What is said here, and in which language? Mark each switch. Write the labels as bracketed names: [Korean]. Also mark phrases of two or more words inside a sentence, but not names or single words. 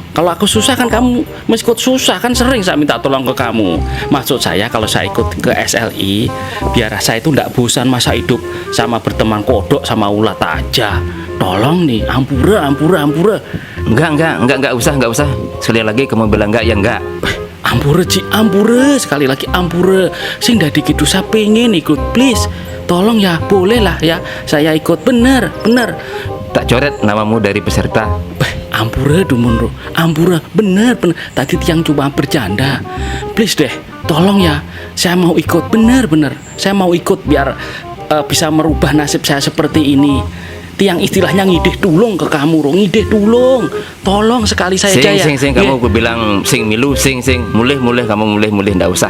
[Indonesian] Kalau aku susah kan kamu mesti ikut susah. Kan sering saya minta tolong ke kamu. Maksud saya kalau saya ikut ke SLI, biar saya itu tidak bosan masa hidup sama berteman kodok sama ulat aja. Tolong nih, ampura. Enggak usah. Sekali lagi kamu bilang enggak ya enggak. [Balinese] Ampura Ci, ampura. [Indonesian] Sekali lagi [Balinese] ampura. Sing dadi [Indonesian] gitu saya pengen ikut, please. Tolong ya, boleh lah ya. Saya ikut, bener. Tak coret namamu dari peserta. [Balinese] Ampura Dumunro, ampura, [Indonesian] bener. Tadi tiang cuma bercanda. Please deh, tolong ya. Saya mau ikut, bener. Saya mau ikut biar bisa merubah nasib saya seperti ini. [Balinese] Tiang istilahnya ngidih tulung [Indonesian] ke kamu, [Balinese] ngidih tulung. [Indonesian] Tolong sekali saya aja ya. [Balinese] Sing [Indonesian] kamu bilang [Balinese] sing milu, sing mulih kamu mulih [Indonesian] ndak usah.